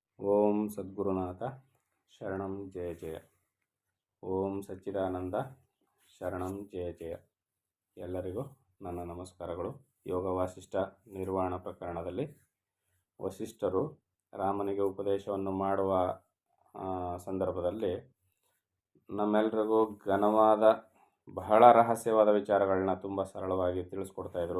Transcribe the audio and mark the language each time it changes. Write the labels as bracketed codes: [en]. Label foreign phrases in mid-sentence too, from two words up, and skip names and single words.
[sa] ಓಂ ಸದ್ಗುರುನಾಥ ಶರಣಂ ಜಯ ಜಯ. ಓಂ ಸಚ್ಚಿದಾನಂದ ಶರಣಂ ಜಯ ಜಯ. [kn] ಎಲ್ಲರಿಗೂ ನನ್ನ ನಮಸ್ಕಾರಗಳು. ಯೋಗ ವಾಸಿಷ್ಠ ನಿರ್ವಾಣ ಪ್ರಕರಣದಲ್ಲಿ ವಸಿಷ್ಠರು ರಾಮನಿಗೆ ಉಪದೇಶವನ್ನು ಮಾಡುವ ಸಂದರ್ಭದಲ್ಲಿ ನಮ್ಮೆಲ್ಲರಿಗೂ ಘನವಾದ ಬಹಳ ರಹಸ್ಯವಾದ ವಿಚಾರಗಳನ್ನ ತುಂಬ ಸರಳವಾಗಿ ತಿಳಿಸ್ಕೊಡ್ತಾಯಿದ್ರು.